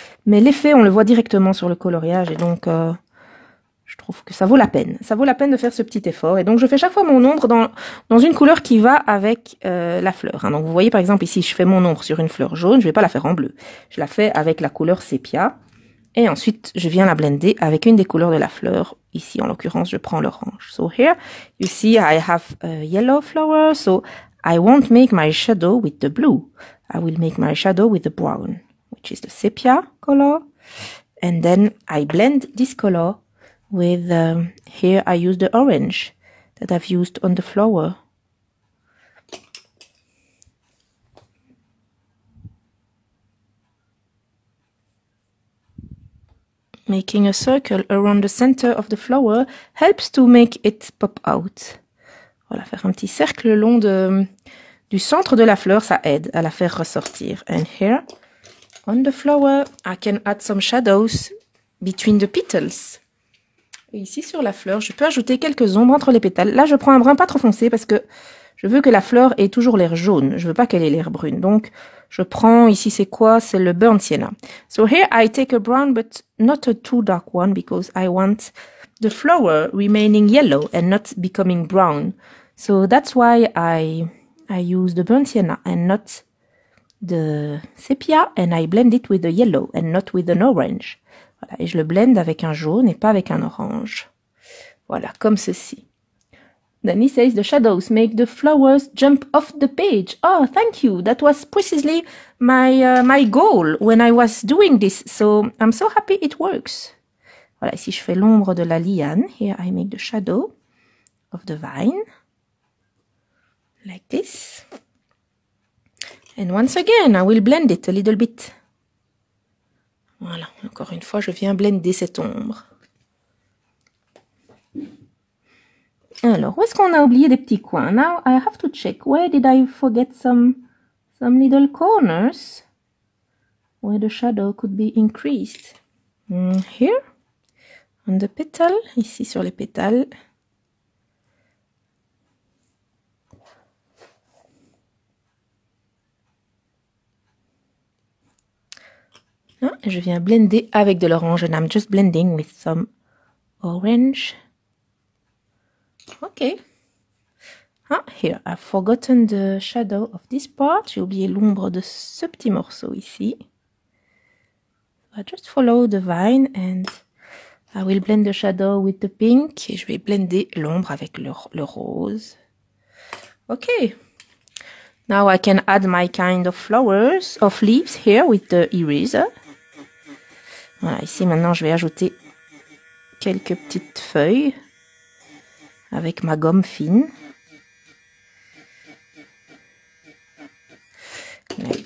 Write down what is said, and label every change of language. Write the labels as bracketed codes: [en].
[fr] Mais l'effet, on le voit directement sur le coloriage et donc je trouve que ça vaut la peine. Ça vaut la peine de faire ce petit effort. Et donc, je fais chaque fois mon ombre dans une couleur qui va avec la fleur. Hein. Donc, vous voyez, par exemple, ici, je fais mon ombre sur une fleur jaune. Je vais pas la faire en bleu. Je la fais avec la couleur sépia. Et ensuite, je viens la blender avec une des couleurs de la fleur. Ici, en l'occurrence, je prends l'orange. [en] So here, you see, I have a yellow flower. So, I won't make my shadow with the blue. I will make my shadow with the brown, which is the sepia color. And then, I blend this color with, here I use the orange that I've used on the flower. Making a circle around the center of the flower helps to make it pop out. [fr] Voilà, faire un petit cercle le long du centre de la fleur, ça aide à la faire ressortir. [en] And here, on the flower, I can add some shadows between the petals. [fr] Et ici, sur la fleur, je peux ajouter quelques ombres entre les pétales. Là, je prends un brun pas trop foncé parce que je veux que la fleur ait toujours l'air jaune. Je veux pas qu'elle ait l'air brune. Donc, je prends, ici, c'est quoi? C'est le burnt sienna. [en] So here, I take a brown, but not a too dark one because I want the flower remaining yellow and not becoming brown. So that's why I use the burnt sienna and not the sepia, and I blend it with the yellow and not with an orange. [fr] Voilà, et je le blende avec un jaune et pas avec un orange. Voilà, comme ceci. [en] Then he says the shadows make the flowers jump off the page. Oh, thank you. That was precisely my goal when I was doing this. So I'm so happy it works. [fr] Voilà, ici je fais l'ombre de la liane. [en] Here I make the shadow of the vine. Like this. And once again, I will blend it a little bit. [fr] Voilà, encore une fois, je viens blender cette ombre. Alors, où est-ce qu'on a oublié des petits coins? [en] Now, I have to check. Where did I forget some little corners where the shadow could be increased? Here, on the petal, [fr] ici sur les pétales. Je viens blender avec de l'orange [en] and I'm just blending with some orange. Okay. Here, I've forgotten the shadow of this part. [fr] J'ai oublié l'ombre de ce petit morceau ici. [en] I just follow the vine and I will blend the shadow with the pink. [fr] Et je vais blender l'ombre avec le rose. [en] Okay. Now I can add my kind of flowers, of leaves here with the eraser. [fr] Voilà, ici maintenant je vais ajouter quelques petites feuilles avec ma gomme fine. Like